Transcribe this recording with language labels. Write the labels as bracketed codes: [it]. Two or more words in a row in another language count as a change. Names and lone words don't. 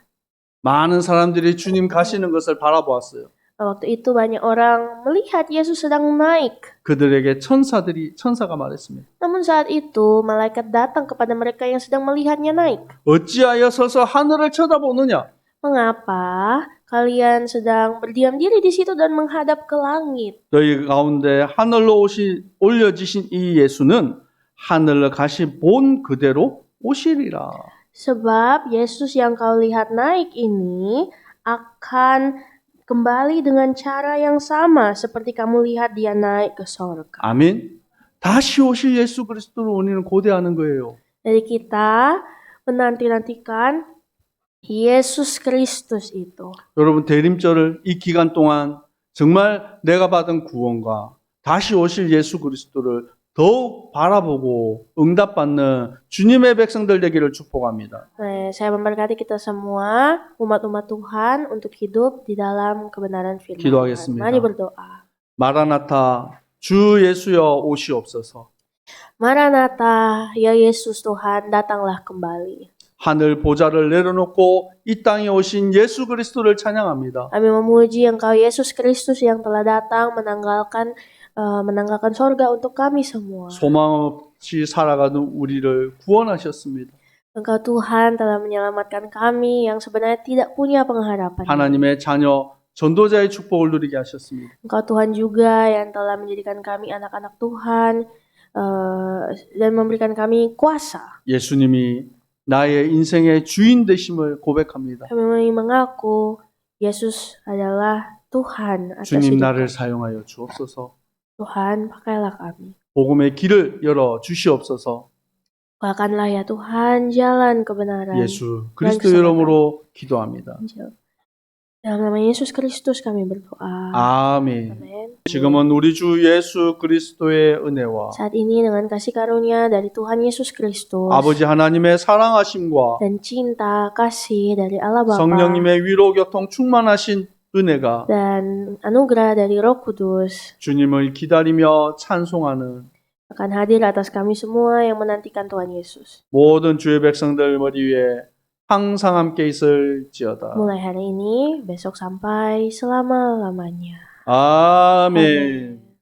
[ko] 많은 사람들이 주님 가시는 것을 바라보았어요. [id] waktu itu banyak orang melihat Yesus sedang naik. [ko] 그들에게 천사가 말했습니다. [id] Namun saat itu malaikat datang kepada mereka yang sedang melihatnya naik. [ko] 어찌하여 서서 하늘을 쳐다보느냐? [id] Mengapa kalian sedang berdiam diri di situ dan menghadap ke langit? [ko] 너희 가운데 하늘로 올려지신 이 예수는 하늘로 가시 본 그대로 오시리라. [id] Sebab Yesus yang kau lihat naik ini akan kembali dengan cara yang sama seperti kamu lihat dia naik ke sorga. [ko] 아멘. 다시 오실 예수 그리스도를 우리는 고대하는 거예요. [id] Jadi kita menanti-nantikan Yesus Kristus itu. [ko] 여러분 대림절을 이 기간 동안 정말 내가 받은 구원과 다시 오실 예수 그리스도를 더욱 바라보고 응답받는 주님의 백성들 되기를 축복합니다. [id] Nah, saya memberkati kita semua umat-umat Tuhan untuk hidup di dalam kebenaran firman Tuhan. [ko] 기도하겠습니다. [id] Mari berdoa. [ko] 마라나타 주 예수여 오시옵소서. [id] Maranatha, ya Yesus Tuhan, datanglah kembali. [ko] 하늘 보좌를 내려놓고 이 땅에 오신 예수 그리스도를 찬양합니다. [id] Kami memuji Engkau Yesus Kristus yang telah datang menanggalkan sorga untuk kami semua. [ko] 소망 없이 살아가는 우리를 구원하셨습니다. [id] Engkau Tuhan telah menyelamatkan kami yang sebenarnya tidak punya pengharapan. [ko] 하나님의 자녀 전도자의 축복을 누리게 하셨습니다. [id] Engkau Tuhan juga yang telah menjadikan kami anak-anak Tuhan dan memberikan kami kuasa. [ko] 예수님이 나의 인생의 주인 되심을 고백합니다. [id] Kami mengaku Yesus adalah Tuhan atas [ko] 주님 [id] hidup [ko] 나를 [id] kami. [ko] 사용하여 주옵소서. [id] Tuhan, pakailah kami. [ko] 복음의 길을 열어 주시옵소서. [id] Bukakanlah ya Tuhan jalan kebenaran. [ko] 예수 그리스도 이름으로 기도합니다. [id] Dalam nama Yesus Kristus kami berdoa. [ko] 아멘. [id] Amin. [ko] 지금은 우리 주 예수 그리스도의 은혜와 [id] Saat ini dengan kasih karunia dari Tuhan Yesus Kristus [ko] 아버지 하나님의 사랑하심과 [id] dan cinta kasih dari Allah Bapa [ko] 성령님의 위로 교통 충만하신 은혜가 [id] dan anugerah dari Roh Kudus [ko] 주님을 기다리며 찬송하는 [id] akan hadir atas kami semua yang menantikan Tuhan Yesus. [ko] 모든 주의 백성들 머리 위에 항상 함께 있을지어다. [id] Mulai hari ini, besok sampai selama-lamanya. [ko] 아멘.